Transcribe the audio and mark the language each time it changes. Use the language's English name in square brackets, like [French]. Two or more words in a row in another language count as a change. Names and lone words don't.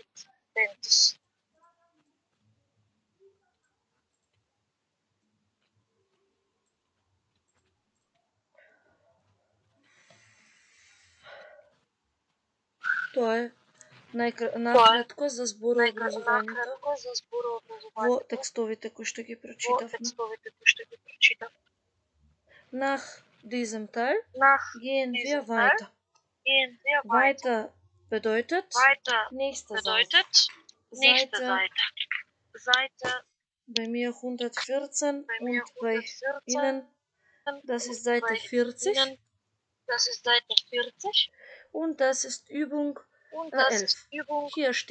[Macedonian] Тоа е накратко за зборообразувањето во текстовите кои што ги прочитавме. [German] Nach diesem Teil gehen wir weiter. Weiter bedeutet nächste Seite. Seite bei mir 114 und bei Ihnen das ist Seite 40 und das ist Übung 11.